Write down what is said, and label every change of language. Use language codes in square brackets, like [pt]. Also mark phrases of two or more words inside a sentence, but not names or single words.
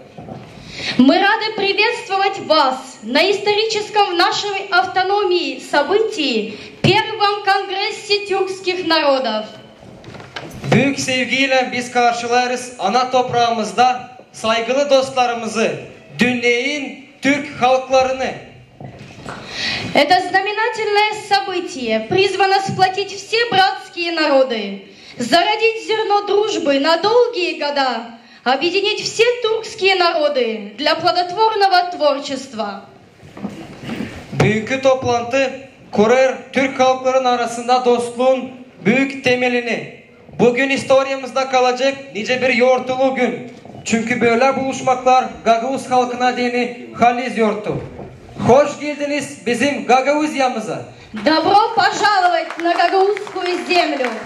[ru] Мы rады приветствовать вас на историческом в нашей автономии событии Первом Конгрессе тюркских народов. [gag] Büyük sevgiyle biz karşılarız ana toprağımızda saygılı dostlarımızı, dünyeyin Türk halklarını. [ru] Это знаменательное событие призвано сплотить все братские народы, зародить зерно дружбы на долгие года, объединить все тюркские народы для плодотворного творчества. [gag] Bugünkü toplantı kurar Türk halkların arasında dostluğun büyük temelini. Bugün historiamızda kalacak nice bir yortulu gün. Çünkü böyle buluşmaklar Gagavuz halkına dini haliz yortu. Hoş geldiniz bizim Gagavuzya'mıza. [ru] Добро пожаловать на Гагаузскую землю!